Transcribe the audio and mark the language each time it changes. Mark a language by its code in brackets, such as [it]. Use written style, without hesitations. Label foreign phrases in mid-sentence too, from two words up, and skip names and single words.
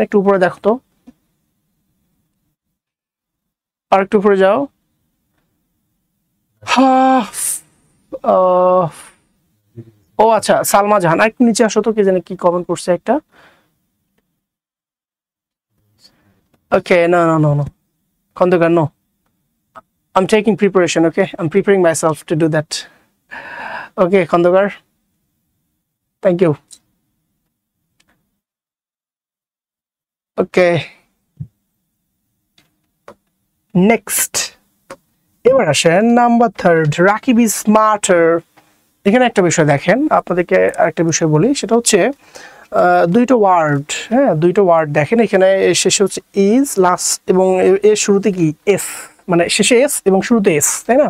[bn] একটু উপরে দেখো তো, আর একটু উপরে যাও। ও আচ্ছা সালমা জাহান, আর একটু নিচে আসো তো, কে জানে কি কমেন্ট করছে একটা। [en] ওকে no no no no Khandekar, no, I'm taking preparation. Okay, I'm preparing myself to do that. Okay Khandekar, thank you. Okay, next [bn] এবার আসেন নাম্বার 3, রাকিব [en] is smarter. [bn] এখানে একটা বিষয় দেখেন, আপনাদেরকে আরেকটা বিষয় বলি, সেটা হচ্ছে দুইটা ওয়ার্ড, হ্যাঁ দুইটা ওয়ার্ড দেখেন, এখানে শেষে হচ্ছে ইজ, লাস্ট এবং এর শুরুতে কি এস, মানে শেষে এস এবং শুরুতে এস, তাই না?